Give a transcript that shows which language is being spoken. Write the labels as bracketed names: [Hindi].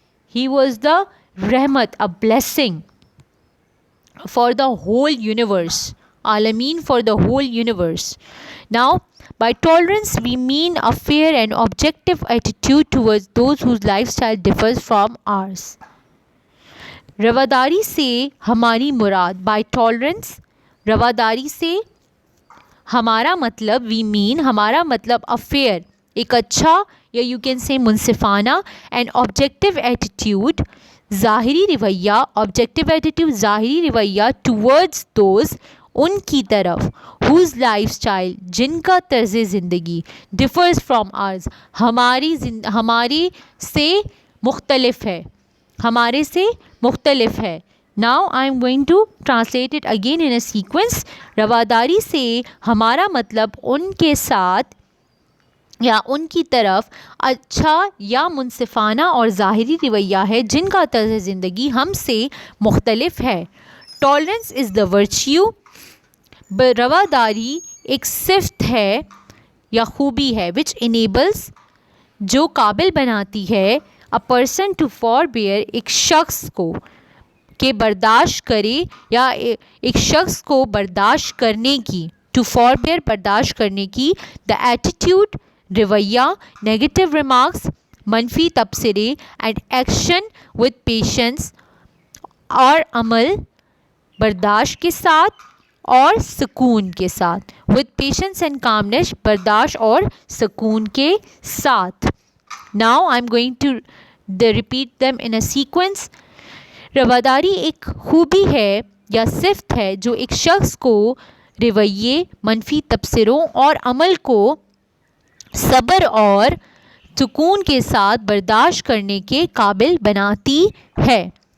[English] He was the Rahmat, a blessing for the whole universe. Alameen, for the whole universe. Now, by tolerance, we mean a fair and objective attitude towards those whose lifestyle differs from ours. [Urdu] رواداری سے ہماری مراد [English] by tolerance, [Urdu] رواداری سے ہمارا مطلب [English] we mean [Urdu] ہمارا مطلب affair ایک اچھا یا [English] you can say [Urdu] منصفانہ [English] and objective attitude [Urdu] ظاہری رویہ [English] objective attitude [Urdu] ظاہری رویہ [English] towards those [Urdu] ان کی طرف [English] whose lifestyle [Urdu] جن کا طرز زندگی [English] differs from ours [Urdu] ہمارے سے مختلف ہے ہمارے سے مختلف ہے. [English] Now I am going to translate it again in a sequence. [Urdu] رواداری سے ہمارا مطلب ان کے ساتھ یا ان کی طرف اچھا یا منصفانہ اور ظاہری رویہ ہے جن کا طرز زندگی ہم سے مختلف ہے. [English] Tolerance is the virtue. [Urdu] رواداری ایک صفت ہے یا خوبی ہے [English] which enables [Urdu] جو قابل بناتی ہے [English] a person to forbear [Urdu] ایک شخص کو کہ برداشت کرے یا ایک شخص کو برداشت کرنے کی [English] to forbear [Urdu] برداشت کرنے کی [English] the attitude [Urdu] رویہ [English] negative remarks [Urdu] منفی تبصرے [English] and action with patience [Urdu] اور عمل برداشت کے ساتھ اور سکون کے ساتھ [English] with patience and calmness [Urdu] برداشت اور سکون کے ساتھ. [English] Now I'm going to repeat them in a sequence. [Urdu] رواداری ایک خوبی ہے یا صفت ہے جو ایک شخص کو رویے منفی تبصروں اور عمل کو صبر اور سکون کے ساتھ برداشت کرنے کے قابل بناتی ہے.